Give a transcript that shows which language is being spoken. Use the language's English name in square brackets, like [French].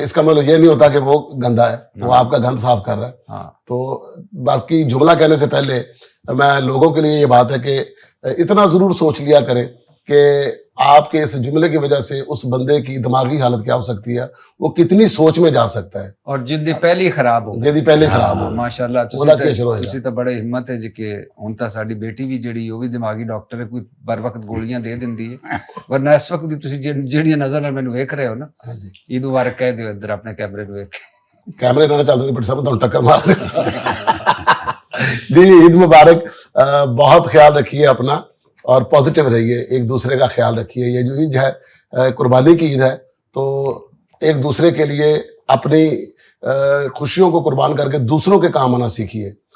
[Hindi] इसका मतलब ये नहीं होता कि वो गंदा है, वो आपका गंद साफ कर रहा है। हाँ। तो बाकी जुमला कहने से पहले मैं लोगों के लिए ये बात है कि इतना जरूर सोच लिया करें कि आपके इस जुमले की वजह से उस बंदे की दिमागी हालत क्या हो सकती है, वो कितनी सोच में जा सकता है, और जिद्दी पहले खराब हो, जिद्दी पहले खराब हो। [Punjabi] माशाअल्लाह ਤੁਸੀਂ ਤਾਂ ਬੜੇ ਹਿੰਮਤ ਹੈ ਜੀ ਕਿ ਹੁਣ ਤਾਂ ਸਾਡੀ ਬੇਟੀ ਵੀ ਜਿਹੜੀ ਉਹ ਵੀ ਦਿਮਾਗੀ ਡਾਕਟਰ ਹੈ, ਕੋਈ ਬਰ ਵਕਤ ਗੋਲੀਆਂ ਦੇ ਦਿੰਦੀ ਹੈ। ਵਰਨਾ ਇਸ ਵਕਤ ਦੀ ਤੁਸੀਂ ਜਿਹੜੀਆਂ ਨਜ਼ਰ ਨਾਲ ਮੈਨੂੰ ਵੇਖ ਰਹੇ ਹੋ ਨਾ, ਈਦ ਮੁਬਾਰਕ ਕਹਿ ਦਿਓ ਇੱਧਰ ਆਪਣੇ ਕੈਮਰੇ ਨੂੰ ਵੇਖ ਕੇ। [Hindi] कैमरे ना चलते थे, बट सब तो टक्कर मार जी। ईद मुबारक, बहुत ख्याल रखिए अपना और पॉजिटिव रहिए, एक दूसरे का ख्याल रखिए। ये जो ईद है कुर्बानी की ईद है, तो एक दूसरे के लिए अपनी खुशियों को कुर्बान करके दूसरों के काम आना सीखिए।